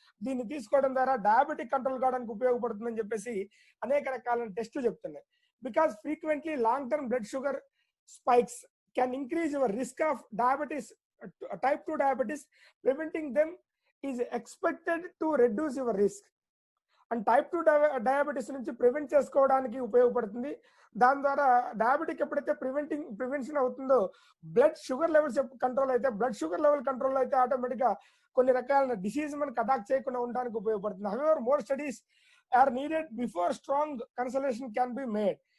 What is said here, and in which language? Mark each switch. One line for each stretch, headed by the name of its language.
Telugu: దీన్ని తీసుకోవడం ద్వారా డయాబెటిక్ కంట్రోల్ కావడానికి ఉపయోగపడుతుందని చెప్పేసి అనేక రకాలైన టెస్టులు చెప్తున్నాయి.
English: Because frequently long term blood sugar spikes can increase your risk of diabetes, type 2 diabetes. Preventing them is expected to reduce your risk.
Telugu: And type 2 diabetes నుంచి ప్రివెంట్ చేసుకోవడానికి ఉపయోగపడుతుంది. దాని ద్వారా డయాబెటిక్ ఎప్పుడైతే ప్రివెన్షన్ అవుతుందో బ్లడ్ షుగర్ లెవెల్స్ కంట్రోల్ అయితే, blood sugar level control అయితే automatic గా కొన్ని రకాలైన డిసీజ్ మనకు అటాక్ చేయకుండా ఉండడానికి ఉపయోగపడుతుంది.
English: However more studies are needed before strong consultation can be made.